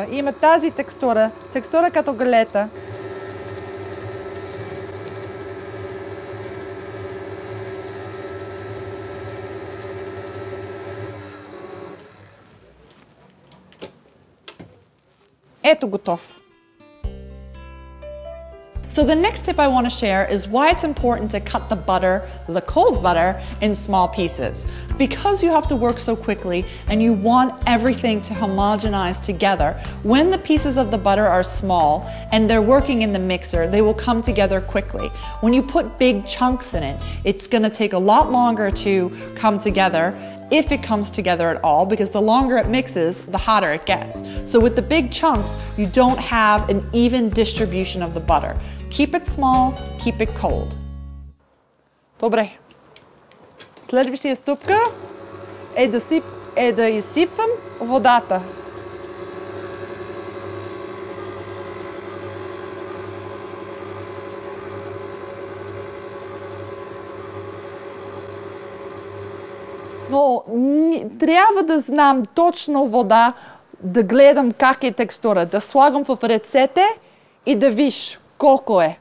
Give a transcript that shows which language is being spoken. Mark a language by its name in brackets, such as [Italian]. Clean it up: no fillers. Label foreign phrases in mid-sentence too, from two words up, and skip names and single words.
[Bulgarian] Има тази текстура като галета. Ето готов. [English] So the next tip I want to share is why it's important to cut the butter, the cold butter, in small pieces. Because you have to work so quickly and you want everything to homogenize together, when the pieces of the butter are small and they're working in the mixer, they will come together quickly. When you put big chunks in it, it's going to take a lot longer to come together, if it comes together at all, because the longer it mixes, the hotter it gets. So with the big chunks, you don't have an even distribution of the butter. Keep it small, keep it cold. [Bulgarian] Добре. Следващия стъпка да изсипвам водата. Но трябва да знам точно вода, да гледам как е текстура, да слагам в ръцете и да виж колко е.